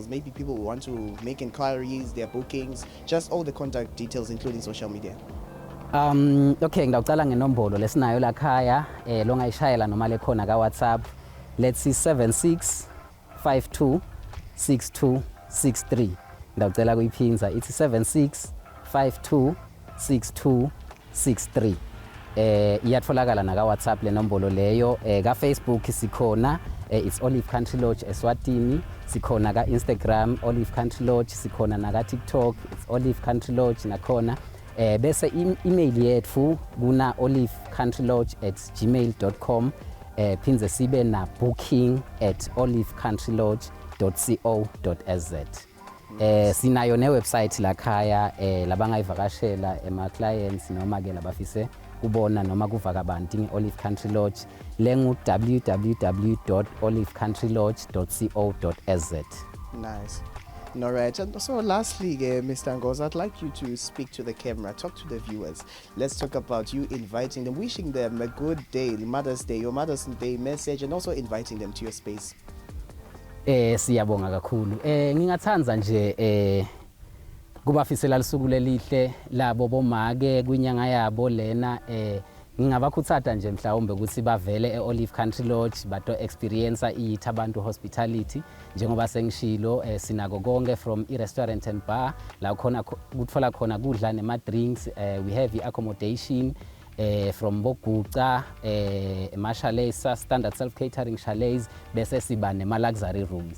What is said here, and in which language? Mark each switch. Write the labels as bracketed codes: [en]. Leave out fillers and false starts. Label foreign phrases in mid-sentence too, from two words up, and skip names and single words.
[en] Maybe people want to make inquiries, their bookings, just all the contact details including social media. [ss] Okay, ngidawucala ngenombolo lesinayo la khaya longayishayela noma lekhona ka WhatsApp. [en] Let's see 76526263. [ss] Ngidawucela kuyiphinza ithi 76526263. Iyatholakala na ka WhatsApp le nombolo leyo. Ka Facebook sikhona it's Olive Country Lodge eSwatini, sikhona ka Instagram Olive Country Lodge, sikhona na ka TikTok it's Olive Country Lodge nakhona. Bese email yethu kuna olivecountryLodge@gmail.com. Phinze sibe na booking@olivecountryLodge.co.za. Sinayo ne website lakhaya labangayivakashela ema clients noma ke labafise kubona noma kuvaka abantu ngeOlive Country Lodge lengu www.olivecountryLodge.co.za. [en] Nice. All right. And so lastly, Mr. Ngozi, I'd like you to speak to the camera, talk to the viewers. Let's talk about you inviting them, wishing them a good day, Mother's Day, your Mother's Day message, and also inviting them to your space. [ss] Siyabonga kakhulu. Ngingathanza nje kubafisela lisuku lelihle labo bomake kwinyanga yabo lena ngingabakhuthaza nje mhlawumbe ukuthi bavele eOlive Country Lodge bato experience iThabantu Hospitality njengoba sengishilo sinako konke [en] from restaurant and bar [ss] la khona kutfola khona kudla nema drinks. [en] We have accommodation from Boguca, Mashalesa, standard self-catering chalets, [ss] bese siba nema [en] luxury rooms.